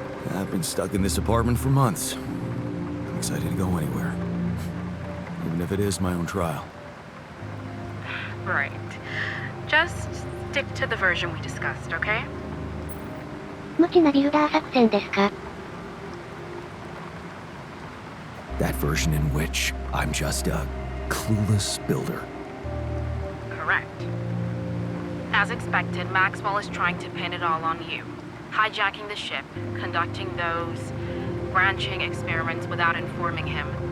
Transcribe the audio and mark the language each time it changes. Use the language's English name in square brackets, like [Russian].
[English] I've been stuck in this apartment for months. I'm excited to go anywhere. Even if it is my own trial. Right. Just stick to the version we discussed, okay? [Japanese] 無知なビルダー作戦ですか? [English] That version in which I'm just a clueless builder. Correct. As expected, Maxwell is trying to pin it all on you. Hijacking the ship, conducting those branching experiments without informing him.